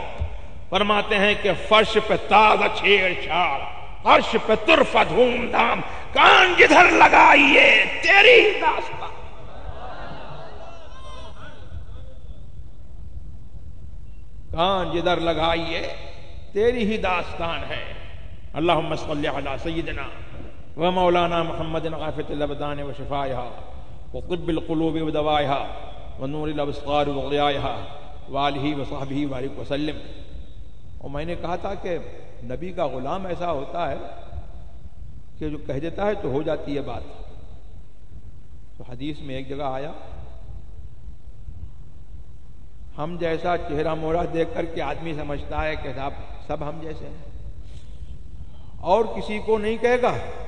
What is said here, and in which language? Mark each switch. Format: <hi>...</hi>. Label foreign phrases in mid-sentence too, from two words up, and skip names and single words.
<ur>فرماتے ہیں کہ فرش پہ تازہ چھیڑ چھاڑ، عرش پہ طرف دھوم دھام، کان جدھر لگائیے تیری داستان. کان جدھر لگائیے تیری ہی داستان ہے.</ur> <ar>اللہم صلی علی سیدنا و مولانا محمد عافیۃ الابدان و شفائها و طب القلوب و دوائها و نور الابصار و ضیائها و آلہ و صحبہ وبارک وسلم.</ar> <ur>اور میں نے کہا تھا کہ نبی کا غلام ایسا ہوتا ہے کہ جو کہہ دیتا ہے تو ہو جاتی ہے بات. تو حدیث میں ایک جگہ آیا، ہم جیسا چہرہ مورا دیکھ کر کے آدمی سمجھتا ہے کہ سب ہم جیسے ہیں، اور کسی کو نہیں کہے گا.</ur>